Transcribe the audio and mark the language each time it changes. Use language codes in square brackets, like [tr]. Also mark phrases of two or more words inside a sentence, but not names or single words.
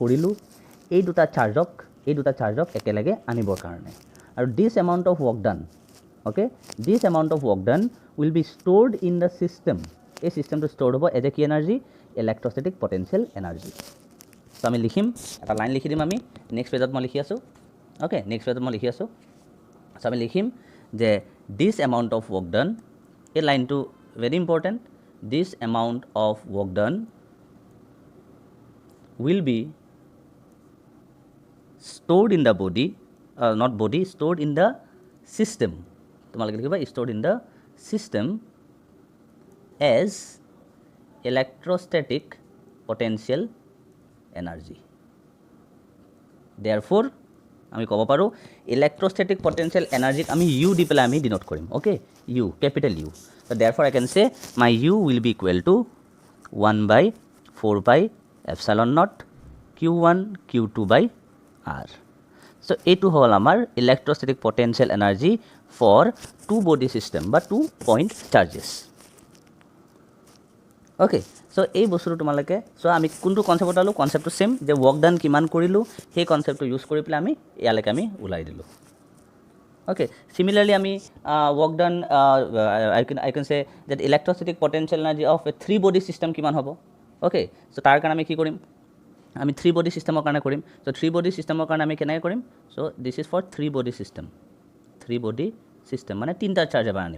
[as] কৰিলোঁ এই দুটা চাৰ্জক একেলগে আনিবৰ কাৰণে আৰু [en] this amount of work done okay this amount of work done will be stored in the system [as] এই ছিষ্টেমটো ষ্ট'ৰ্ড হ'ব [en] as a key energy electrostatic potential energy so' [as] আমি লিখিম এটা লাইন লিখি দিম আমি [en] next pageত [as] মই লিখি আছোঁ অ'কে [en] next pageত [as] মই লিখি আছোঁ চ' আমি লিখিম যে [en] this amount of work done [as] এই লাইনটো [en] very important this amount of work done will be stored in the body not body stored in the system [as] তোমালোকে লিখিবা [en] stored in the system as electrostatic potential energy therefore [as] আমি ক'ব পাৰোঁ [en] electrostatic potential energy [as] আমি u দি পেলাই আমি ডিনোট কৰিম ওকে [en] u capital U so therefore I can say my u will be equal to 1/4πε0 Q1 Q2 by R so [as] এইটো হ'ল আমাৰ [en] electrostatic potential energy for two body system বা 2 point charges okay so' [as] এই বস্তুটো তোমালোকে চ' আমি কোনটো কনচেপ্ট ওলালোঁ কনচেপ্টটো ছেম যে [en] work done [as] কিমান কৰিলোঁ সেই কনচেপ্টটো ইউজ কৰি পেলাই আমি ইয়ালৈকে আমি ওলাই দিলোঁ [en] okay similarly [as] আমি [en] work done I can say that electrostatic potential energy of a 3 body system [as] কিমান হ'ব [en] okay so' [as] তাৰ কাৰণে আমি কি কৰিম আমি [en] 3 body systemৰ [as] কাৰণে কৰিম চ' [en] 3 body systemৰ [as] কাৰণে আমি কেনেকৈ কৰিম চ' [en] this is for 3 body system 3 body system [as] মানে 3টা চাৰ্জ এবাৰ আনিম